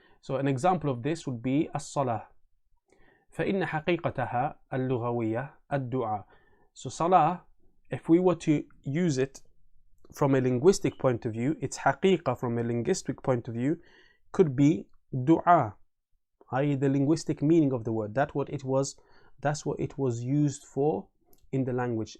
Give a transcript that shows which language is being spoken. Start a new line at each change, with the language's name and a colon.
English: So an example of this would be الصلاة.
Arabic: فإن حقيقتها اللغوية الدعاء.
English: So salah, if we were to use it from a linguistic point of view, its haqiqah from a linguistic point of view could be dua, i.e. the linguistic meaning of the word. That's what it was used for in the language.